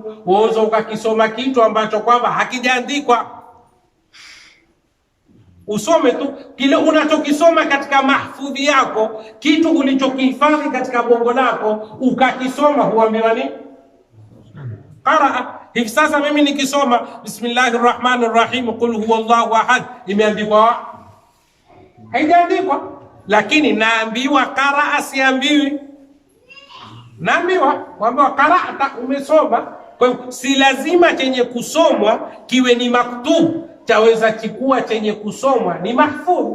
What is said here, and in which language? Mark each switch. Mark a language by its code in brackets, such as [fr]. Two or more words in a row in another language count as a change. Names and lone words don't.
[sw] Waweza ukakisoma kitu ambacho kwamba hakijaandikwa, usome tu kile unachokisoma katika mahfudhi yako, kitu ulichokihifadhi katika bongo lako ukakisoma, huambiwa ni qaraa. Hivi sasa mimi nikisoma [ar] بسم الله الرحمن الرحيم قل هو الله أحد, [sw] imeandikwa? Haijaandikwa. Lakini naambiwa qaraa, siambiwi. Naambiwa kwamba qara'ta, umesoma. Kwa hiyo si lazima chenye kusomwa kiwe ni maktub, chaweza chikuwa chenye kusomwa ni mahfudh.